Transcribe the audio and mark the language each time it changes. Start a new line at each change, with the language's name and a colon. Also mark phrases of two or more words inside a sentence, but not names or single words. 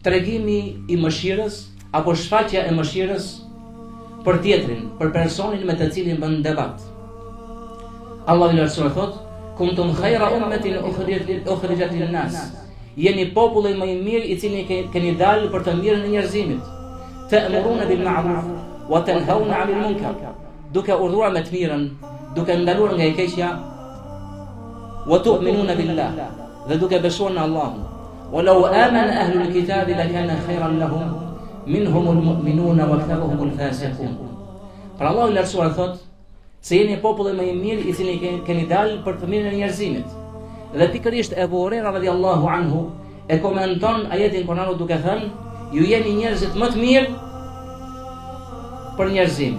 Albanian: tregimi i mëshirës apo shfaqja e mëshirës për tjetrin, për personin me të cilin bën debat. Allahu i lartësuar thot:
Arabic: "كنتم خير أمة أخرجت للناس."
Albanian: Jeni populli më i mirë i cili keni dalë për të mirën e njerëzimit.
Arabic: تأمرون بالمعروف وتنهون عن المنكر.
Albanian: Duke urdhëruar me të mirën, duke ndaluar nga e keqja.
Arabic: وتؤمنون بالله.
Albanian: Dhe duke besuar në Allahun.
Arabic: ولو آمن أهل الكتاب لكان خيرا لهم منهم المؤمنون وأكثرهم الفاسقون.
Albanian: Pra Allahu i lartësuar thot se jeni populli më i mirë i cili keni dalë për të mirën e njerëzimit. Dhe pikërisht Ebu Huraira
Arabic: رضي الله عنه
Albanian: e komenton ajetin Kur'anit duke thënë: ju jeni njerëzit më të mirë për njerëzimin.